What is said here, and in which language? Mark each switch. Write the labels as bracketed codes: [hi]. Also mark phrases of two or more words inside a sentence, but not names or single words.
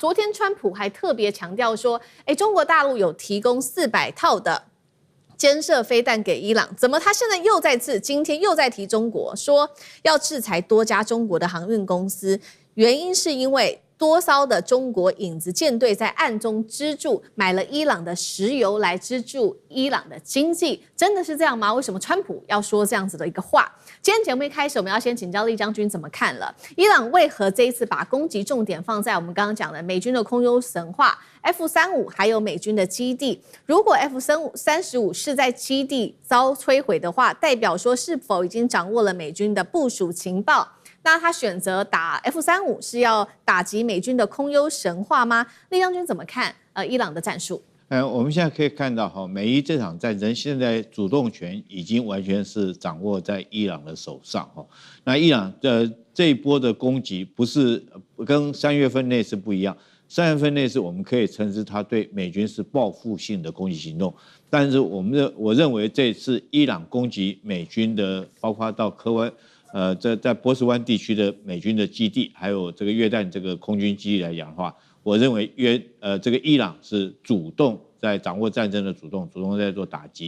[zh] 昨天川普還特別強調說，中國大陸有提供400套的肩射飛彈給伊朗，怎麼他現在今天又在提中國，說要制裁多家中國的航運公司，原因是因為多艘的中國影子艦隊在暗中資助，買了伊朗的石油來資助伊朗的經濟，真的是這樣嗎？為什麼川普要說這樣子的一個話？今天節目一開始，我們要先請教酈將軍怎麼看了。伊朗為何這一次把攻擊重點放在我們剛剛講的美軍的空優神話 F-35，還有美軍的基地？如果 F-35是在基地遭摧毀的話，代表說是否已經掌握了美軍的部署情報？那他選擇打 F-35是要打擊美軍的空優神話嗎？酈將軍怎麼看伊朗的戰術？我們現在可以看到美伊這場戰爭現在主動權已經完全是掌握在伊朗的手上。那伊朗的這一波的攻擊不是跟3月份那次不一樣，3月份那次我們可以稱之它對美軍是報復性的攻擊行動，但是我認為這次伊朗攻擊美軍的，包括到科威在波斯灣地區的美軍的基地，還有這個約旦這個空軍基地來講的話，我認為這個伊朗是主動在掌握戰爭的主動在做打擊。